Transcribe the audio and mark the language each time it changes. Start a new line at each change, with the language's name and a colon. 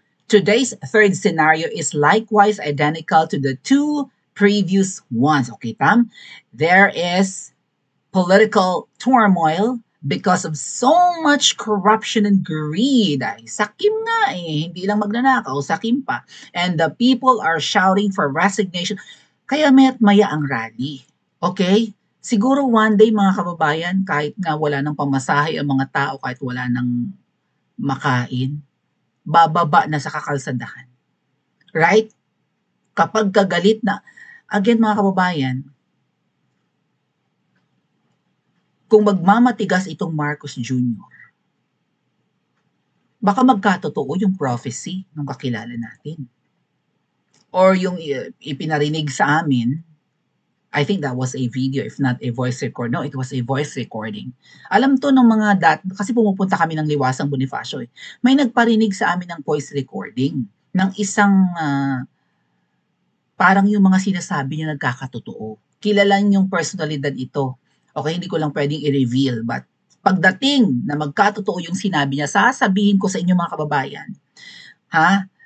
English: Today's third scenario is likewise identical to the 2 previous ones. Okay, Tam? There is political turmoil because of so much corruption and greed.
Filipino: Sakim nga hindi lang magnanakaw, sakim pa.
English: And the people are shouting for resignation.
Filipino: Kaya maya't maya ang rally. Okay? Siguro one day, mga kababayan, kahit nga wala ng pamasahe ang mga tao, kahit wala ng makain, bababa na sa kakalsadahan. Right? Kapag kagalit na, again mga kababayan, kung magmamatigas itong Marcos Jr., baka magkatotoo yung prophecy ng kakilala natin. Or yung ipinarinig sa amin
English: I think that was a video, if not a voice record. No, it was a voice recording.
Filipino: Alam to ng mga kasi pumupunta kami ng Liwasang Bonifacio eh. May nagparinig sa amin ng voice recording ng isang parang yung mga sinasabi niya nagkakatotoo. Kilala yung personalidad ito. Okay, hindi ko lang pwedeng i-reveal, but pagdating na magkatotoo yung sinabi niya, sasabihin ko sa inyo mga kababayan, ha?